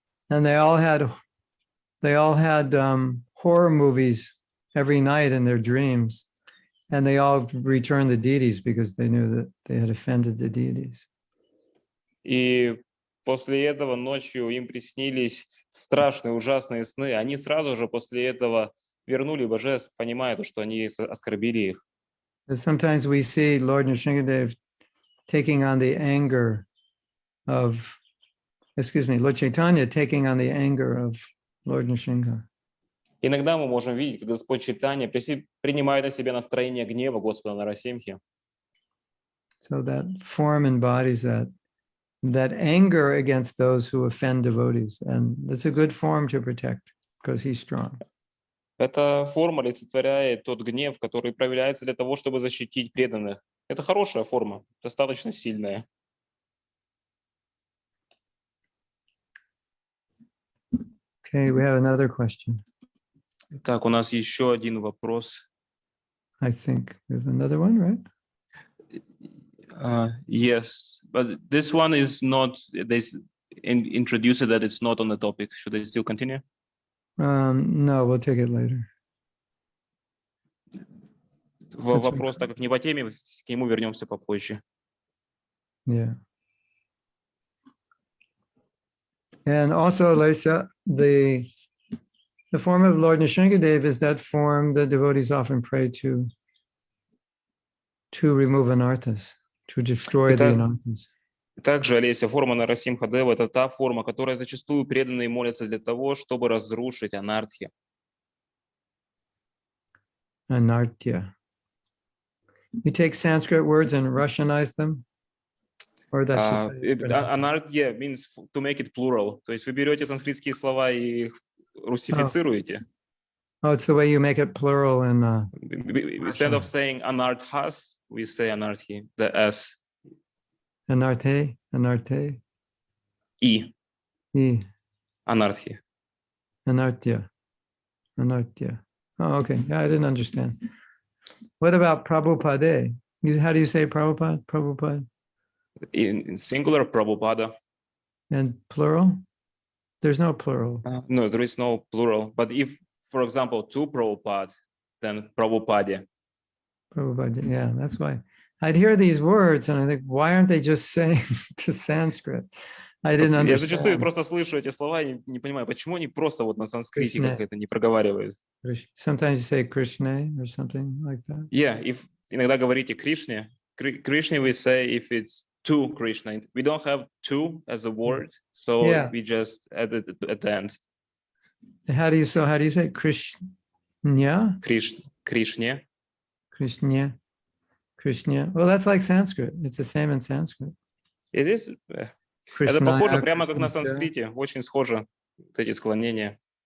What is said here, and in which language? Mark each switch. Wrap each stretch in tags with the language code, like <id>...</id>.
<en>And they all had horror movies every night in their dreams. And they all returned the deities because they knew that they had offended the deities.</en> <ru>И после этого ночью им приснились страшные, ужасные сны. Они сразу же после этого вернули божеств, понимая, что они оскорбили их.</ru> <en>Sometimes we see Lord Nrsingadev taking on the anger of, Lord Chaitanya taking on the anger of Lord Nrsinga.</en> <ru>Иногда мы можем видеть, как Господь Чайтанья принимает на себя настроение гнева Господа Нарасимхи.</ru> <en>So that form embodies that anger against those who offend devotees. And that's a good form to protect because he's strong.</en> <ru>Эта форма олицетворяет тот гнев, который проявляется для того, чтобы защитить преданных. Это хорошая форма, достаточно сильная.</ru> <en>Okay, we have another question.</en> <ru>Так, у нас еще один вопрос.</ru> <en>I think we have another one, right? Yes, but this one is not, they introduce it that it's not on the topic. Should I still continue? No, we'll take it later.</en> <ru>Вопрос, так как не по теме, к нему вернемся попозже.</ru> <en>Yeah. And also, Lisa, the form of Lord Nrsingadev is that form that devotees often pray to remove anarthas, to destroy the anarthas.</en> <ru>Также, Олеся, форма Нарасимхадева – это та форма, которая зачастую преданные молятся для того, чтобы разрушить анартхи.</ru> <en>Anartya. You take Sanskrit words and Russianize them? Or that's just Anartya means to make it plural.</en> <ru>То есть вы берете санскритские слова и их русифицируете.</ru> <en>Oh, it's the way you make it plural in Instead of saying anarthas, we say anarthi, the S. Anarthe. I. I. Anarthi. Anartya. Oh, okay. Yeah, I didn't understand. What about Prabhupada? How do you say Prabhupada? Prabhupada. In singular, Prabhupada. And plural? There's no plural. No, there is no plural. But if, for example, two Prabhupada, then Prabhupada. Prabhupada, yeah, that's why I'd hear these words and I think, why aren't they just saying the Sanskrit? I didn't</en> <ru>Я зачастую</ru> <en>understand.</en> <ru>просто слышу эти слова и не понимаю, почему они просто вот на санскрите</ru> <en>Krishna.</en> <ru>как это не проговаривают.</ru> <en>Sometimes you say Krishna or something like that. Yeah, if</en> <ru>иногда говорите Кришне,</ru> <en>Krishna we say if it's to Krishna. We don't have to as a word, so Yeah. we just add it at the end. How do you say Krishna? Krishne. Krishna. Well, that's like Sanskrit. It's the same in Sanskrit.</en> <ru>И здесь это похоже прямо как на санскрите, очень схоже вот эти склонения.</ru>